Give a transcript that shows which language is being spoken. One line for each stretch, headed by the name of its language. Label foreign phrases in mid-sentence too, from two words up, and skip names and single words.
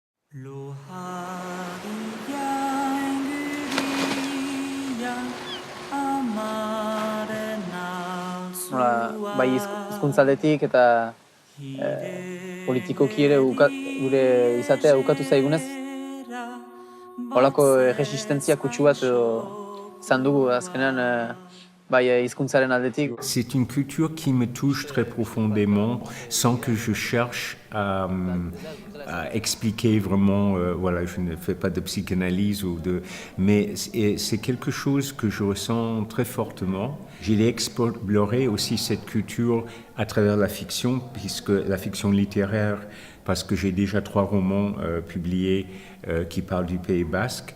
Basque: Bai hizkuntzaldetik eta politikoki ere gure izatea ukatu zaigunez, holako resistentzia kutsu bat izan dugu azkenean bai hizkuntzaren aldetik.
French: C'est une culture qui me touche très profondément sans que je cherche à expliquer vraiment, voilà, je ne fais pas de psychanalyse mais c'est quelque chose que je ressens très fortement. J'ai exploré aussi cette culture à travers la fiction, puisque la fiction littéraire, parce que j'ai déjà 3 romans publiés qui parlent du Pays Basque.